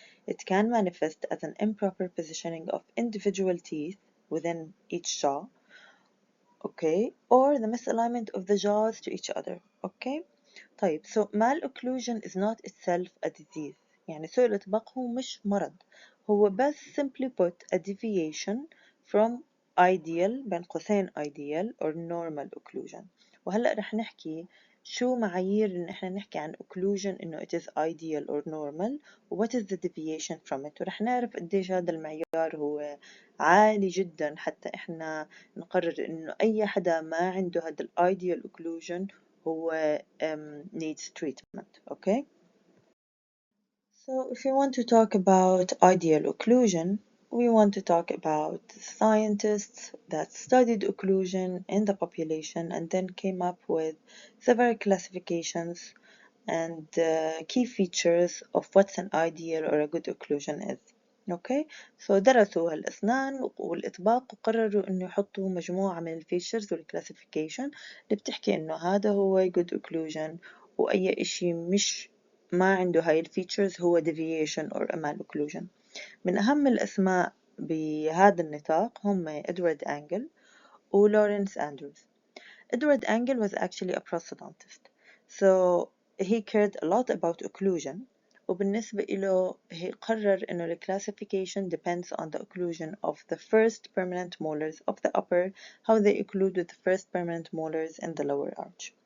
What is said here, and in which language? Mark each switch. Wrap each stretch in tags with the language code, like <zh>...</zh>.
<en>It can manifest as an improper positioning of individual teeth within each jaw, okay, or the misalignment of the jaws to each other, okay.</en> <ar>طيب,</ar> <en>so malocclusion is not itself a disease.</en> <ar>يعني سوء الإطباق هو مش مرض, هو بس</ar> <en>simply put a deviation from ideal</en> <ar>بين قوسين</ar> <en>ideal or normal occlusion.</en> <ar>وهلأ رح نحكي شو معايير إن إحنا نحكي عن occlusion إنه</ar> <en>it is ideal or normal</en> <ar>و</ar> <en>what is the deviation from it,</en> <ar>ورح نعرف قديش هذا المعيار هو عالي جدا حتى إحنا نقرر إنه أي حدا ما عنده هذا ال ideal occlusion هو</ar> <en>needs treatment, okay? So if we want to talk about ideal occlusion, we want to talk about scientists that studied occlusion in the population and then came up with several classifications and key features of what's an ideal or a good occlusion is.</en> <ar>اوكي سو درسوا الأسنان والإطباق وقرروا إنه يحطوا مجموعة من الفيتشرز والكلاسيفيكيشن اللي بتحكي إنه هذا هو</ar> <en>good occlusion</en> <ar>وأي إشي مش ما عنده هاي الفيتشرز هو</ar> <en>deviation or a malocclusion.</en> <ar>من أهم الأسماء بهذا النطاق هم إدوارد أنجل ولورنس أندروز.</ar> <en>Edward Engel was actually a prosthodontist, so he cared a lot about occlusion.</en> <ar>وبالنسبة له</ar> <en>he</en> <ar>قرر إنه</ar> <en>the classification depends on the occlusion of the first permanent molars of the upper, how they occlude with the first permanent molars in the lower arch.</en>